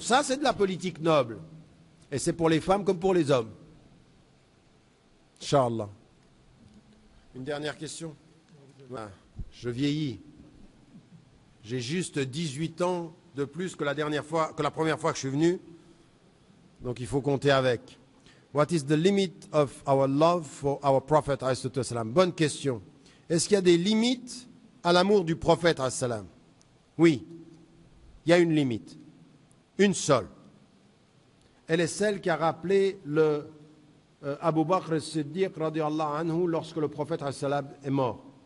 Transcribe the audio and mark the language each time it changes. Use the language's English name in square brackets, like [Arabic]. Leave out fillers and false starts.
[French] Ça, c'est de la politique noble. Et c'est pour les femmes comme pour les hommes. Inch'Allah. Une dernière question. Je vieillis. J'ai juste 18 ans de plus que la première fois que je suis venu. Donc il faut compter avec. [English] What is the limit of our love for our Prophet? [French] Bonne question. Est-ce qu'il y a des limites à l'amour du prophète? Oui, il y a une limite, une seule. Elle est celle qu'a rappelé le Abu Bakr as-Siddiq radiyallahu anhu lorsque le prophète est mort.